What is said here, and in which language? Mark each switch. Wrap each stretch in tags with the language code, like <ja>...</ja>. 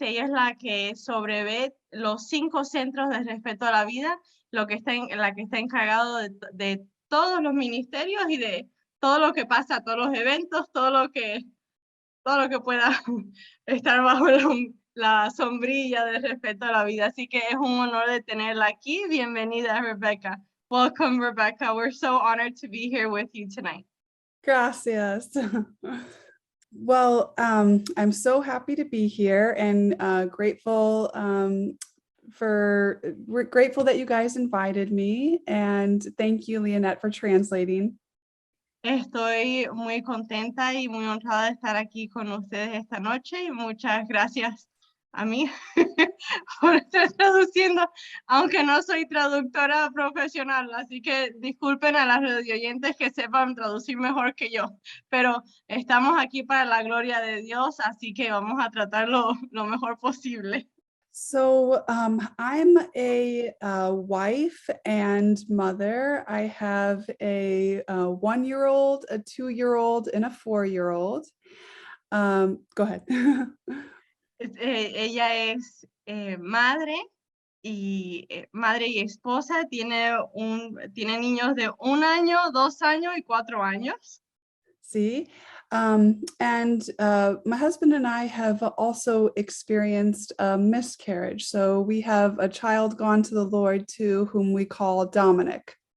<es>Ella es la que sobrevé los 5 centros de respeto a la vida, la que está encargado de todos los ministerios y de todo lo que pasa, todos los eventos, todo lo que pueda estar bajo la sombrilla de respeto a la vida. Así que es un honor de tenerla aquí. Bienvenida, Rebecca.</es> <en>Welcome, Rebecca. We're so honored to be here with you tonight.</en> <es>Gracias.</es> <en>Well, I'm so happy to be here and grateful we're grateful that you guys invited me, and thank you, Lianet, for translating.</en> <es>Estoy muy contenta y muy honrada de estar aquí con ustedes esta noche y muchas gracias a mí por estar traduciendo, aunque no soy traductora profesional, así que disculpen a las radioyentes que sepan traducir mejor que yo, pero estamos aquí para la gloria de Dios, así que vamos a tratarlo lo mejor posible.</es> <en>So I'm a wife and mother. I have a 1-year-old, a 2-year-old, and a 4-year-old. Go ahead.</en> <es>Ella es madre y esposa, tiene niños de 1 año, 2 años y 4 años. Sí.</es> <en>And my husband and I have also experienced a miscarriage. So we have a child gone to the Lord too, whom we call Dominic.</en>